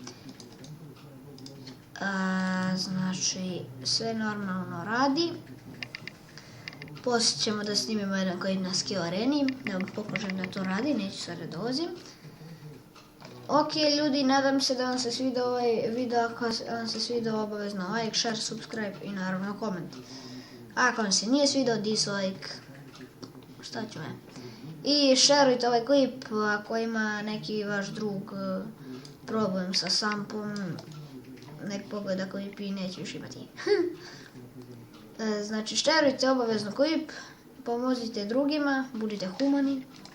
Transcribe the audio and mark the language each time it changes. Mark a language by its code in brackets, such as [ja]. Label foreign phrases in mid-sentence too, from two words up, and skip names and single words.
[sr] Znači, sve normalno radi. Poslije ćemo da snimimo jedan klip na Skill Areni, da vam pokažem da to radi, neću sada dolazim. Ok ljudi, nadam se da vam se svidio ovaj video, ako vam se svidio obavezno [en] like, share, subscribe [sr] i naravno koment. Ako vam se nije svidio, dislike, šta ću ja. I šerujte ovaj klip ako ima neki vaš drug problem sa sampom, nek pogleda klip i neće još imati. Znači šerujte obavezno klip, pomozite drugima, budite humani.